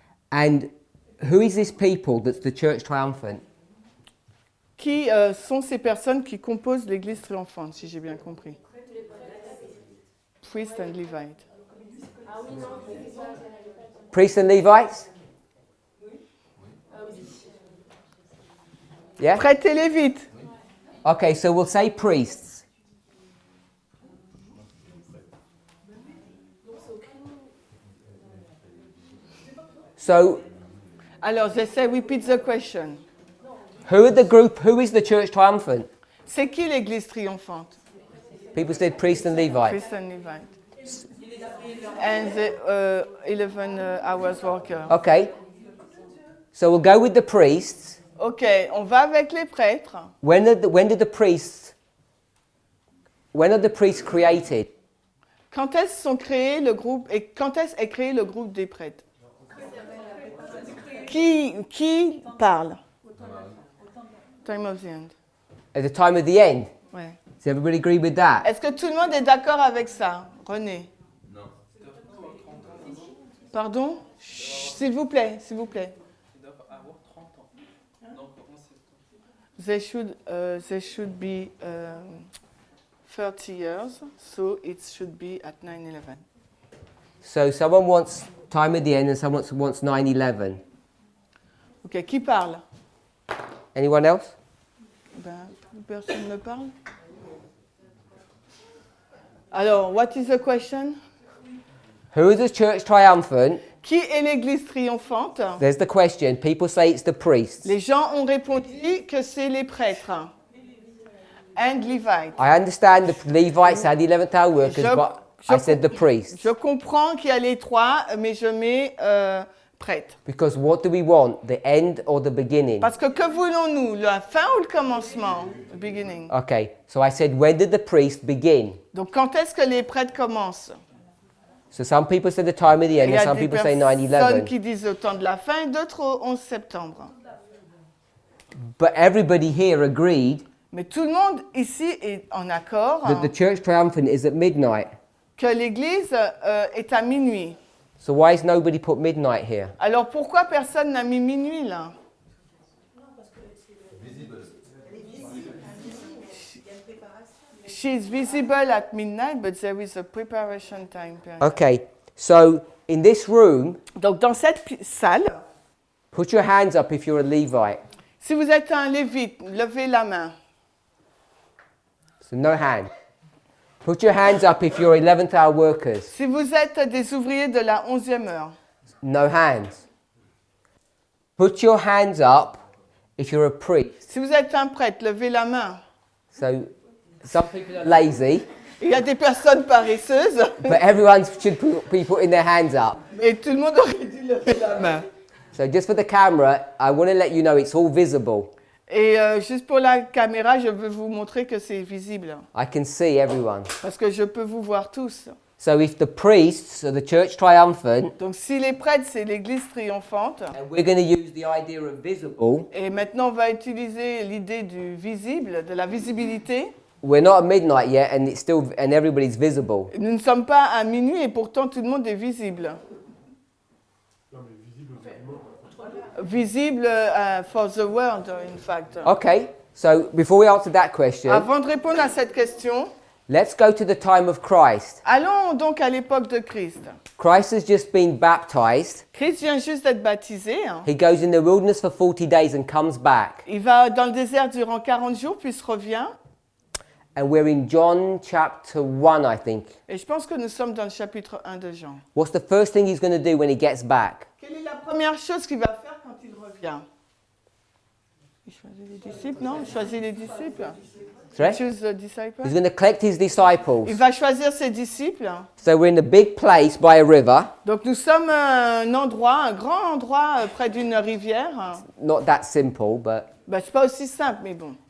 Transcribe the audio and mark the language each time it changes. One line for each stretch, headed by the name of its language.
English: And who is this people that's the church triumphant?
French: Qui sont ces personnes qui composent l'église triomphante, si j'ai bien compris?
English: Priest and Levite. Priests and Levites? Yeah?
French: Prêtres et Lévites.
English: Okay, so we'll say priests. So
French: Alors, j'essaie
English: repeat the question. Who are the group? Who is the church triumphant?
French: C'est qui l'église triomphante?
English: People said priest and Levite. Priest and Levite. And the 11 hours worker. Okay. So we'll go with the priests.
French: Ok, on va avec les prêtres.
English: When are the priests created?
French: Quand est-ce sont créés le groupe et quand est-ce est créé le groupe des prêtres? Qui parle?
English: Time of the end. At the time of the end.
French: Ouais.
English: Does everybody agree with that?
French: Est-ce que tout le monde est d'accord avec ça? René? Non. Pardon? Chut, s'il vous plaît, s'il vous plaît. Il doit avoir 30 ans. Donc 11 septembre.
English: They should be 30 years, so it should be at 9/11. So someone wants time of the end and someone wants 9/11.
French: Ok, qui parle?
English: Anyone else?
French: Ben, plus personne ne parle.
English: Alors, what is the question? Who is the church triumphant?
French: Qui est l'église triomphante?
English: There's the question. People say it's the priests.
French: Les gens ont répondu que c'est les prêtres.
English: And Levites. I understand the Levites and the 11th hour workers, but I said the priests.
French: Je comprends qu'il y a les trois, mais je mets prêtres.
English: Because what do we want? The end or the beginning?
French: Parce que voulons-nous? La fin ou le commencement?
English: The beginning. Okay, so I said, when did the priest begin?
French: Donc, quand est-ce que les prêtres commencent?
English: So some people say the time of the end,
French: Il y
English: and
French: a
English: some
French: des
English: people say
French: personnes 9/11. qui disent au temps de la fin et d'autres au 11 septembre.
English: But everybody here agreed
French: Mais tout le monde ici est en accord
English: that the church triumphant is at midnight.
French: que l'église est à minuit.
English: So why has nobody put midnight here?
French: Alors pourquoi personne n'a mis minuit là?
English: She's visible at midnight, but there is a preparation time period. Okay, so in this room,
French: Donc dans cette salle,
English: put your hands up if you're a Levite.
French: si vous êtes un lévite, levez la main.
English: So no hand. Put your hands up if you're 11th hour workers.
French: Si vous êtes des ouvriers de la 11e heure,
English: No hands. Put your hands up if you're a priest.
French: si vous êtes un prêtre, levez la main.
English: So some people are lazy,
French: Il y a des personnes paresseuses,
English: but everyone should be putting their hands up.
French: et tout le monde aurait dû lever la main.
English: So just for the camera, I want to let you know it's all visible.
French: Et juste pour la caméra, je veux vous montrer que c'est visible,
English: I can see everyone.
French: parce que je peux vous voir tous.
English: So if the priests are the church triumphant,
French: Donc si les prêtres, c'est l'église triomphante,
English: and we're going to use the idea of visible,
French: et maintenant on va utiliser l'idée du visible, de la visibilité.
English: we're not at midnight yet, and it's still and everybody's visible.
French: Nous ne sommes pas à minuit et pourtant tout le monde est visible.
English: Visible for the world, in fact. Okay. So before we answer that question,
French: Avant de répondre à cette question,
English: let's go to the time of Christ.
French: allons donc à l'époque de Christ.
English: Christ has just been baptized.
French: Christ vient juste d'être baptisé.
English: He goes in the wilderness for 40 days and comes back.
French: Il va dans le désert durant 40 jours, puis se revient.
English: And we're in John chapter 1, I think.
French: Et je pense que nous sommes dans le chapitre 1 de Jean.
English: What's the first thing he's going to do when he gets back?
French: Quelle est la première chose qu'il va faire quand il revient? Il choisit les disciples, non? Il choisit les disciples.
English: Sorry? Choose the disciples. He's going to collect his disciples.
French: Il va choisir ses disciples.
English: So we're in a big place by a river.
French: Donc nous sommes à un endroit, un grand endroit près d'une rivière.
English: Not that simple, but...
French: Ben, c'est pas aussi simple, mais bon.